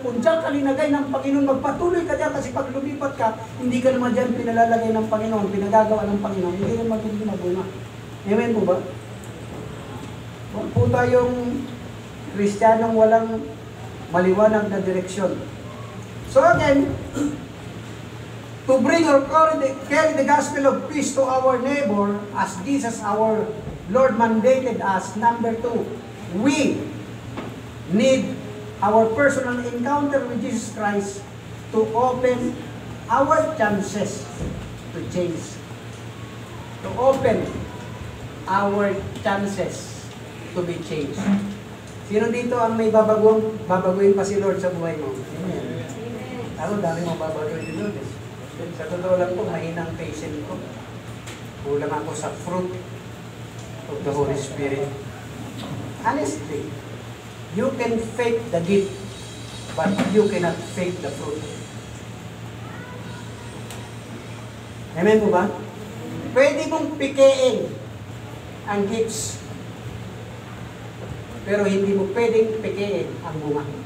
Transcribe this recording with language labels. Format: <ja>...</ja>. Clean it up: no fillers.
<tl>Kung diyan ka linagay ng Panginoon, magpatuloy ka diyan kasi pag lumipat ka, hindi ka naman diyan pinalalagay ng Panginoon, pinagagawa ng Panginoon, hindi ka magiging mabuna. Amen po ba? Huwag po tayong Kristiyanong walang maliwanag na direksyon.</tl> <en>So again, to bring or carry the gospel of peace to our neighbor as Jesus our Lord mandated us. Number 2, we need our personal encounter with Jesus Christ to open our chances to change. To open our chances to be changed.</en> <tl>Sino dito ang may babaguhin pa si Lord sa buhay mo? Amen. Ako, dami mo babaguhin ni Lord. Sa totoo lang po, mahinang patient ko. Kulang ako sa fruit of the Holy Spirit.</tl> <en>Honestly, you can fake the gift, but you cannot fake the fruit.</en> <tl>Amen po ba? Pwede mong pikein ang gifts, pero hindi mo pwedeng pikein ang bunga.</tl>